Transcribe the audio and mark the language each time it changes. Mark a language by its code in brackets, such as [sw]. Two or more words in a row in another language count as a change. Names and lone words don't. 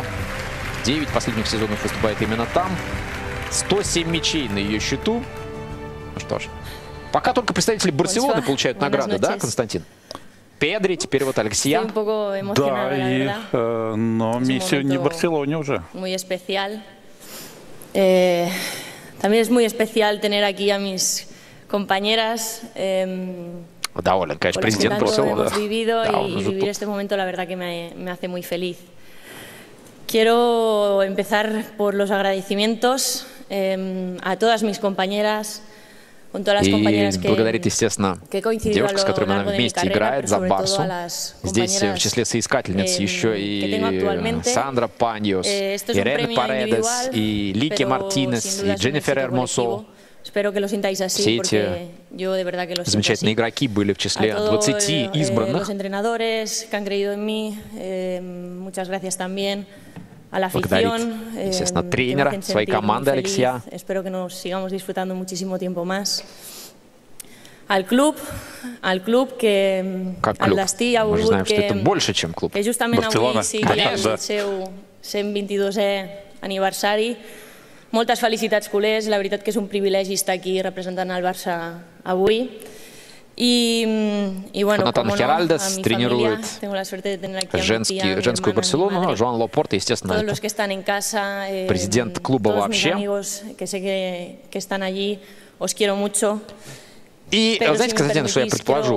[ru] 9 последних сезонов выступает именно там. 107 мячей на ее счету. Ну что ж, пока только представители Барселоны получают награды, да, Константин? Педри, теперь вот Алексия. Да, но миссия не в Барселоне уже. [es] También es muy especial tener aquí a mis compañeras. [ru] Доволен, конечно, президент Барселоны. [es] Hemos vivido y vivir este momento, la verdad que me hace muy feliz. Quiero empezar por los agradecimientos a todas mis compañeras, con todas las compañeras [ru] благодарит, естественно, девушек, с которыми она вместе играет за Барсу. Здесь в числе соискательниц еще и Сандра Паньос, Ирена Паредес, и Лики Мартинес, и Дженнифер Эрмосо. Все эти замечательные игроки были в числе 20 избранных. Благодарит, естественно, тренера своей команды Алексия. Как клуб? Мы же знаем, что это больше, чем клуб. Барселона. [ca] Moltes felicitats, culers. La veritat que és un privilegi estar aquí representant el Barça avui. [es] Y bueno, [ru] Натан Херальдес тренирует женскую Барселону, Жоан Лапорта, естественно, президент клуба вообще. И знаете, Константин, что я предположу?